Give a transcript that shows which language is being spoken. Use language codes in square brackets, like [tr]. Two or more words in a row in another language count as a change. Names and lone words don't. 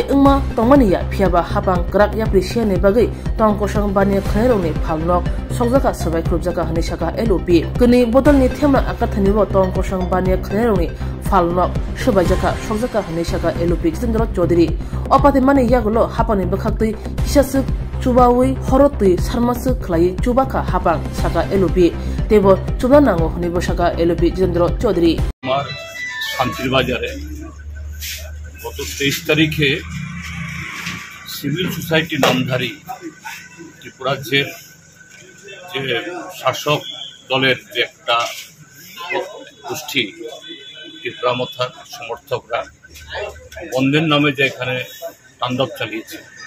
[trp] Ingma Tongmania Piaba Hapang Krak Yaprisiane Bagai Tongkosang Bania Khaironi Phalnok Sokjaka Sabai Krupjaka Hanishaka LOP Kuni Bodolni Thema Akathanibo Tongkosang Bania Khaironi Phalnok Subajaka Sokjaka Hanishaka LOP Jitendra Chaudhary Opati Mani Yagulo Hapani Bakhaktui Hisasuk Chubawi Horotui Sarmasu Klai Chubaka Hapang Saka LOP Tebo Chubanango Hanibo Saka LOP Jitendra Chaudhary [bn] শান্তির বাজারে গত 23 তারিখে [en] civil society [bn] নামধারী ত্রিপুরা রাজ্যের যে শাসক দলের যে একটা গোষ্ঠী ত্রিপুরা মাথার সমর্থকরা বন্ধের নামে যে এখানে তাণ্ডব চালিয়েছে